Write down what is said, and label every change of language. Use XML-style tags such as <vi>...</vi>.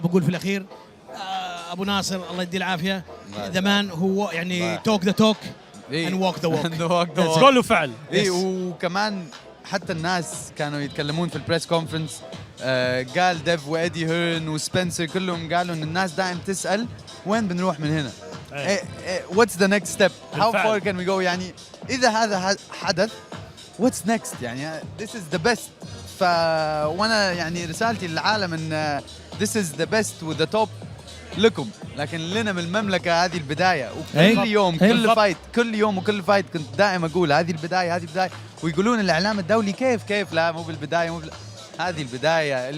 <ar>بقول في الاخير ابو ناصر الله يديه العافيه، زمان هو يعني</ar> <en>Talk the talk and walk the walk.</en> <ar>قول وفعل. وكمان حتى الناس كانوا يتكلمون في البريس كونفرنس، قال ديف وإيدي هيرن وسبنسر كلهم قالوا ان الناس دائما تسأل وين بنروح من هنا.</ar> <en>what's the next step, how far can we go.</en> <ar>يعني اذا هذا حدث</ar> <en>what's next يعني this is the best.</en> <ar>وانا يعني رسالتي للعالم ان</ar> <en>this is the best with the top</en> <ar>لكم، لكن لنا من المملكه هذه البدايه. وكل يوم كل فايت، كل يوم وكل فايت كنت دائما اقول هذه البدايه هذه البدايه. ويقولون الاعلام الدولي كيف لا مو بالبدايه هذه البدايه.</ar>